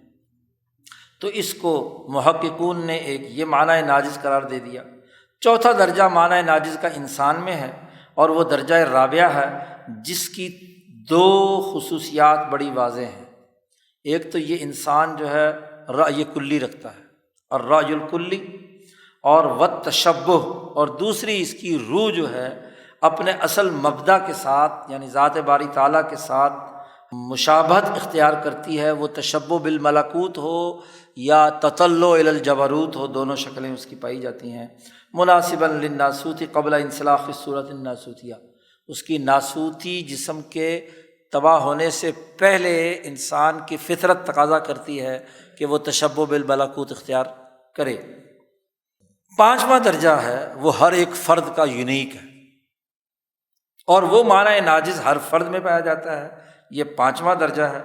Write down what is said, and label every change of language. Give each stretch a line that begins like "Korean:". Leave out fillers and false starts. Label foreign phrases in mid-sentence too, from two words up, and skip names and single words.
Urdu: تو اس کو محققون نے ایک یہ معنی ناجز قرار دے دیا۔ چوتھا درجہ معنی ناجز کا انسان میں ہے، اور وہ درجہ رابعہ ہے جس کی دو خصوصیات بڑی واضح ہیں۔ ایک تو یہ انسان جو ہے رأی کلی رکھتا ہے، اور
Arabic: رأی الکلی،
Urdu: اور والتشبہ، اور دوسری اس کی روح جو ہے اپنے اصل مبدا کے ساتھ یعنی ذات باری تعالیٰ کے ساتھ مشابہت اختیار کرتی ہے، وہ
Arabic: تشبہ بالملکوت
Urdu: ہو یا
Arabic: تطلع الی الجبروت
Urdu: ہو، دونوں شکلیں اس کی پائی جاتی ہیں۔
Arabic: مناسبا للناسوتی قبل انسلاخ الصورۃ الناسوتیہ،
Urdu: اس کی ناسوتی جسم کے تباہ ہونے سے پہلے انسان کی فطرت تقاضا کرتی ہے کہ وہ
Arabic: تشبہ بالملکوت
Urdu: اختیار کرے۔ پانچواں درجہ ہے وہ ہر ایک فرد کا یونیک ہے، اور وہ معنی ناجز ہر فرد میں پایا جاتا ہے، یہ پانچواں درجہ ہے۔